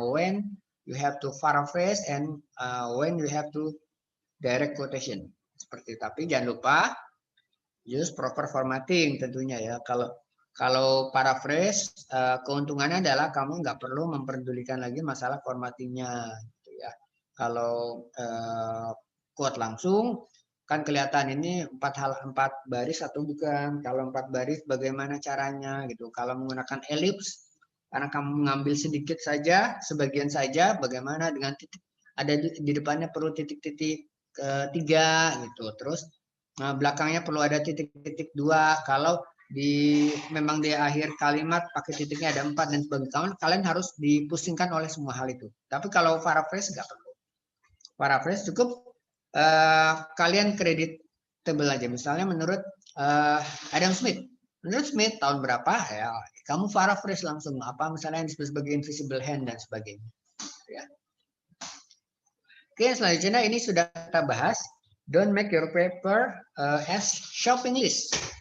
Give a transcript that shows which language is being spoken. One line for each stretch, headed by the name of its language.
English: When you have to paraphrase and when you have to direct quotation.
Indonesian: seperti itu. Tapi jangan lupa use proper formatting tentunya ya. Kalau paraphrase, keuntungannya adalah kamu nggak perlu memperdulikan lagi masalah formattingnya. Gitu ya. Kalau quote langsung, kan kelihatan ini 4 baris atau bukan. Kalau 4 baris bagaimana caranya gitu. Kalau menggunakan ellipse, karena kamu mengambil sedikit saja, sebagian saja, bagaimana dengan titik, ada di depannya perlu titik-titik 3 gitu. Terus belakangnya perlu ada titik-titik 2. Kalau memang di akhir kalimat pakai titiknya ada 4 dan sebagainya, kalian harus dipusingkan oleh semua hal itu. Tapi kalau paraphrase nggak perlu. Paraphrase cukup kalian kreditable aja. Misalnya menurut Adam Smith. Menurut Smith tahun berapa ya, kamu paraphrase langsung apa misalnya yang disebut sebagai invisible hand dan sebagainya. Ya. Oke, selanjutnya ini sudah kita bahas.
English: Don't make your paper as shopping list.